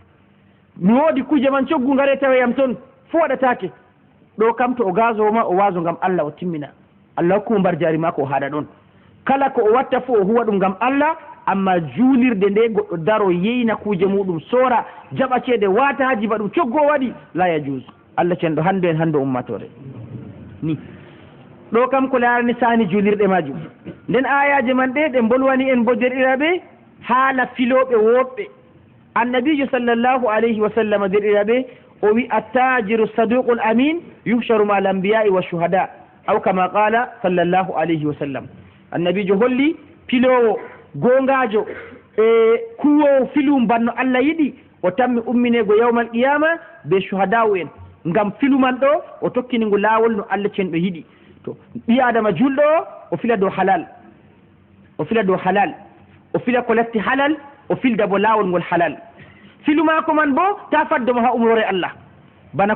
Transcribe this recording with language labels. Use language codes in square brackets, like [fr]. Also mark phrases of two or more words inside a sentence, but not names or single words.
[ff] mi woodi kuje man coggu ngare taweyam toon fo waɗatake ɗo kam to o gasoma o waso ngam Allah o timmina Allah hokkumo mbar jari mako o haɗa ɗon kala ko o watta fo o huwa ɗum ngam Allah amma juulirde nde goɗɗo daro yeyna kuje muɗum sora jaɓa ceede wata ha jiba ɗum coggo waɗi la yajuse Allah cenɗo hande en hande ummatore ni ɗo kam ko larani sani julirɗe majum. nden ayaji man ɗe bolwani en bo derɗiraɓe haala filoɓe woɓɓe annabijo [ar] صلى الله عليه وسلم [ff] derɗiraɓe o wi [ar] التاجر الصدوق الأمين يحشر مع الأنبياء والشهداء أو كما قال صلى الله عليه وسلم. [ff] annabijo holli pilowo gongajo e kuwowo filum banno Allah yiɗi o tammi umminego [ar] يوم القيامة [ff] be shuhada'u en ngam filuman ɗo o tokkinigo lawol no Allah cenɗo yiɗi. to ɓi adama julɗo o fila dow halal o fila ko latti halal o filda bo lawol ngol halal filu mako man bo ta faddomo ha umrore Allah bana